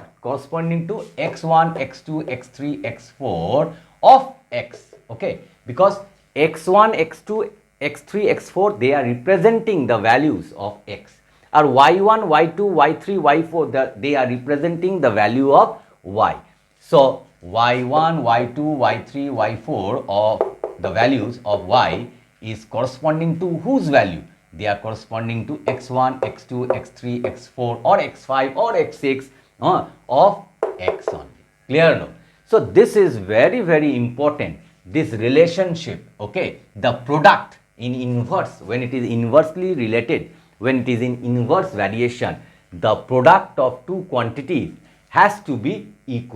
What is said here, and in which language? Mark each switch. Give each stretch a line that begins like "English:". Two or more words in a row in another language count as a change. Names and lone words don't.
English: Corresponding to x1, x2, x3, x4 of x. Okay, because x1, x2, x3, x4, they are representing the values of x. Or y1, y2, y3, y4, they are representing the value of y. So y1, y2, y3, y4 of the values of y is corresponding to whose value? They are corresponding to x1, x2, x3, x4 or x5 or x6 of x only. Clear now? So this is very, very important. This relationship, okay, the product in inverse, when it is inversely related, when it is in inverse variation, the product of two quantities has to be equal.